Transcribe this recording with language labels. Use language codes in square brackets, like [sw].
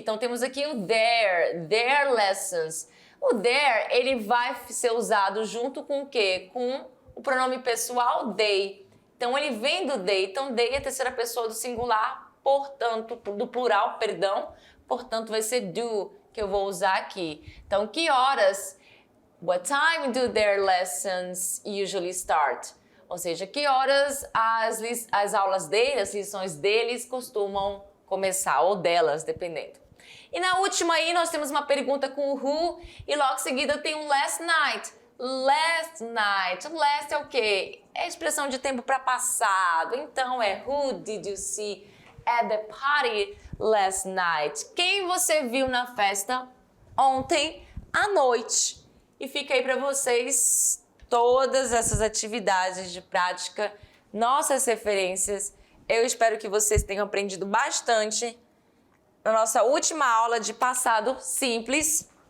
[pt] Então, temos aqui o their lessons. O there, ele vai ser usado junto com o quê? Com o pronome pessoal they. Então, ele vem do they. Então, they é a terceira pessoa do singular, portanto, do plural, perdão. Portanto, vai ser do, que eu vou usar aqui. Então, que horas? [en] What time do their lessons usually start? [pt] Ou seja, que horas as aulas deles, as lições deles costumam começar, ou delas, dependendo. E na última aí nós temos uma pergunta com o who e logo em seguida tem um last night. Last night. Last é o quê? É expressão de tempo para passado. [en] Então é who did you see at the party last night? [pt] Quem você viu na festa ontem à noite? E fica aí para vocês todas essas atividades de prática, nossas referências. Eu espero que vocês tenham aprendido bastante na nossa última aula de passado simples.